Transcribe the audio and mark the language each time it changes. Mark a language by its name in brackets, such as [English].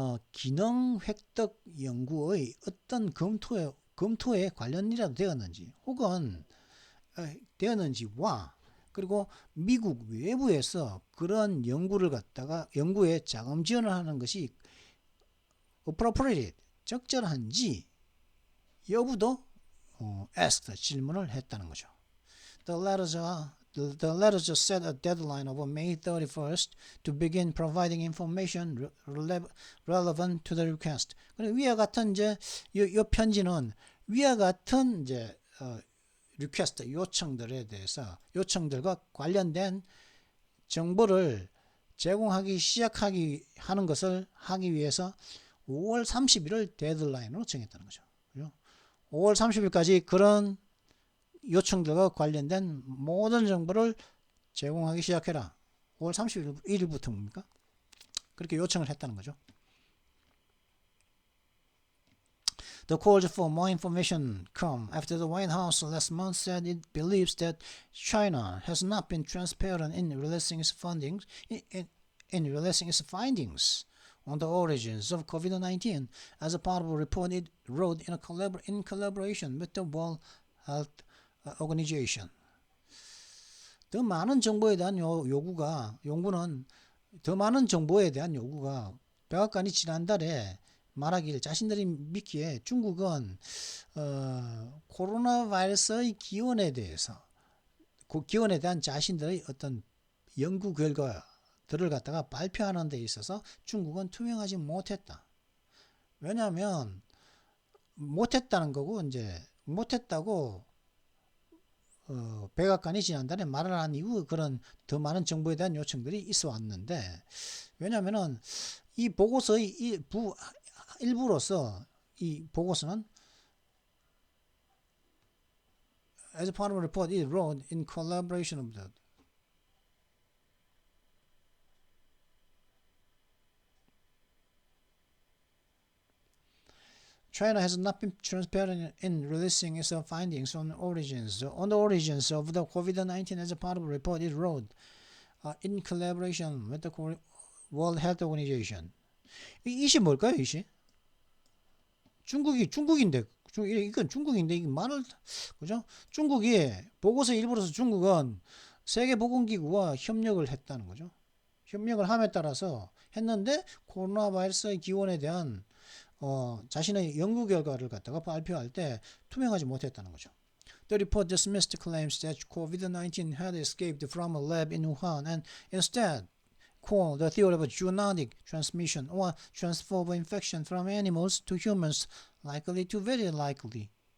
[Korean] 기능 획득 연구의 어떤 검토에 관련이라도 되었는지 혹은 되었는지와, 그리고 미국 외부에서 그런 연구를 갖다가 연구에 자금 지원을 하는 것이 appropriate 적절한지 여부도 asked 질문을 했다는 거죠. [English] The letters just set a deadline of May 31st to begin providing information relevant to the request. [Korean] 위와 같은 이제 이 편지는 위와 같은 이제 request 요청들에 대해서 요청들과 관련된 정보를 제공하기 시작하기 하는 것을 하기 위해서 5월 30일을 데드라인으로 정했다는 거죠. 5월 30일까지 그런 요청들과 관련된 모든 정보를 제공하기 시작해라. 5월 31일부터 뭡니까? 그렇게 요청을 했다는 거죠. [English] The calls for more information come after the White House last month said it believes that China has not been transparent in releasing its findings on the origins of COVID-19 as a part of a report it wrote in collaboration with the World Health Organization. [Korean] 더 많은 정보에 대한 더 많은 정보에 대한 요구가 백악관이 지난달에 말하길 자신들이 믿기에 중국은 코로나 바이러스의 기원에 대해서 그 기원에 대한 자신들의 어떤 연구 결과들을 갖다가 발표하는 데 있어서 중국은 투명하지 못했다. 왜냐하면 못했다는 거고 이제 못했다고 백악관이 지난달에 말을 한 이후 그런 더 많은 정보에 대한 요청들이 있어 왔는데, 왜냐하면은 이 보고서의 일부로서 이 보고서는 [English] as a part of a report it wrote in collaboration of the China has not been transparent in releasing its findings on the origins of the COVID-19 as a part of a report it wrote in collaboration with the World Health Organization. [Korean] 이시 뭘까요, 이시? 중국인데, 이건 중국인데, 이게 말을, 그죠? 중국이, 보고서 일부로서 중국은 세계보건기구와 협력을 했다는 거죠. 협력을 함에 따라서 했는데, 코로나 바이러스의 기원에 대한, 자신의 연구 결과를 갖다가 발표할 때 투명하지 못했다는 거죠. [English] The report dismissed claims that COVID-19 had escaped from a lab in Wuhan and instead called the theory of a zoonotic transmission or transfer of infection from animals to humans likely to very likely.